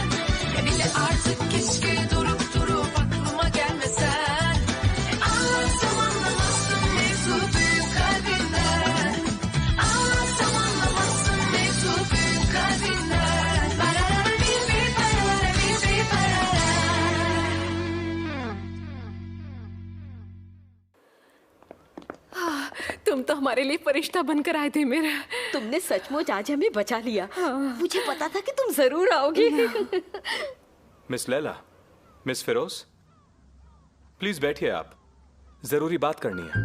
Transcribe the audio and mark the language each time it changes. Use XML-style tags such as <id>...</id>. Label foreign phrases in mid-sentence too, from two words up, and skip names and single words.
<tr>Bir de artık keşke durup durup aklıma gelmesen. Anlarsam anlamazsın mevzu büyük kalbinden. Anlarsam anlamazsın mevzu büyük kalbinden. Barara bir barara bir barara.</tr> <hi>तुम तो हमारे लिए फरिश्ता बनकर आए थे मेरा। तुमने सचमुच आज हमें बचा लिया। मुझे पता था कि तुम जरूर आओगी। मिस लैला, मिस फिरोज, प्लीज बैठिए, आप जरूरी बात करनी है।</hi>